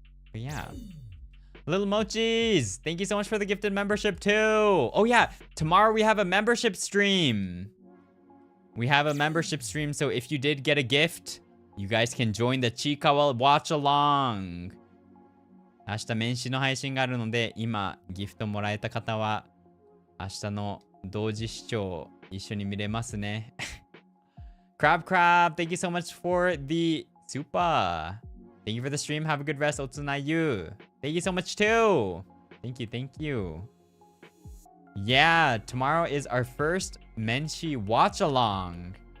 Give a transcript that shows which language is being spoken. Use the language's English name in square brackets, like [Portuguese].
[English] But yeah. Little Mochis, thank you so much for the gifted membership too. Oh yeah, tomorrow we have a membership stream. We have a membership stream, so if you did get a gift, you guys can join the Chikawa watch along. [Japanese] 明日年始の配信があるので、今ギフトもらえた方は明日の同時視聴一緒に見れますね。 [English] Crab, thank you so much for the super. Thank you for the stream. Have a good rest, Otsunayu. Thank you so much too. Thank you, thank you. Yeah, tomorrow is our first Menshi watch along.